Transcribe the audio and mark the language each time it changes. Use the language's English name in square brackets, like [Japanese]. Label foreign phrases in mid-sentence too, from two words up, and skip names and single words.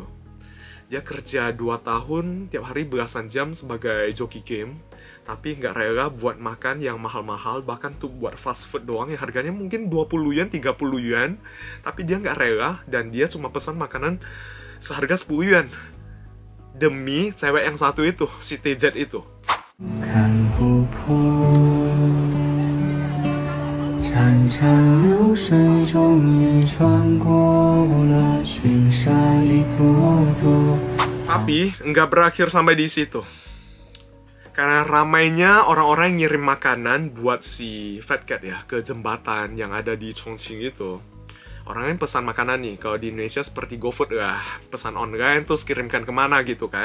[Indonesian] Dia kerja 2 tahun tiap hari belasan jam sebagai joki game, tapi nggak rela buat makan yang mahal-mahal, bahkan tuh buat [English] fast food [Indonesian] doang yang harganya mungkin 20 yuan, 30 yuan, tapi dia nggak rela dan dia cuma pesan makanan seharga 10 yuan demi cewek yang satu itu, si TZ itu. [Chinese] 潺潺流水中已穿过了群山一座座. [Indonesian] Tapi nggak berakhir sampai di situ. Karena ramainya orang-orang yang ngirim makanan buat si Fat Cat ya ke jembatan yang ada di Chongqing itu. Orang yang pesan makanan nih, kalau di Indonesia seperti GoFood lah, pesan online terus kirimkan kemana gitu kan.